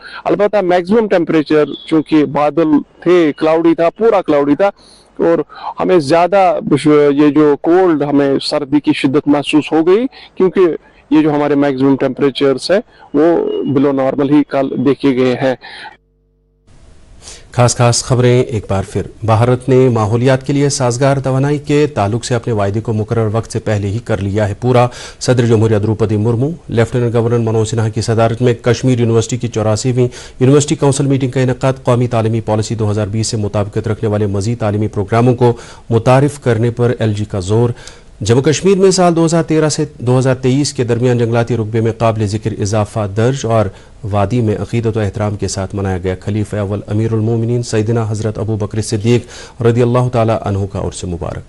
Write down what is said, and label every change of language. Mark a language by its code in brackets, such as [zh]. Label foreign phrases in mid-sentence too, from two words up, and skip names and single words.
[ur] البتہ [en] maximum temperature [ur] چونکہ بادل تھے، کلاؤڈی تھا، پورا کلاؤڈی تھا اور ہمیں زیادہ یہ جو کولڈ ہمیں سردی کی شدت محسوس ہو گئی کیونکہ یہ جو ہمارے [en] maximum temperatures [ur] ہیں وہ [en] below normal [ur] ہی کل دیکھے گئے ہیں. خاص خبریں ایک بار پھر. بھارت نے ماحولیات کے لیے سازگار توانائی کے تعلق سے اپنے وعدے کو مقرر وقت سے پہلے ہی کر لیا ہے پورا. صدر جمہوریہ دروپدی مرمو لیفٹیننٹ گورنر منوج سنہا کی صدارت میں کشمیر یونیورسٹی کی 84ویں [en] university council meeting [ur] کا انعقاد. قومی تعلیمی پالیسی 2020 سے مطابقت رکھنے والے مزید تعلیمی پروگراموں کو متعارف کرنے پر LG کا زور. جموں کشمیر میں سال 2013 سے 2023 کے درمیان جنگلاتی رقبے میں قابل ذکر اضافہ درج اور وادی میں عقیدت و احترام کے ساتھ منایا گیا خلیفہ اول امیر المومنین سیدنا حضرت ابو بکر صدیق [ar] رضی اللہ تعالی عنہ [ur] کا عرس مبارک.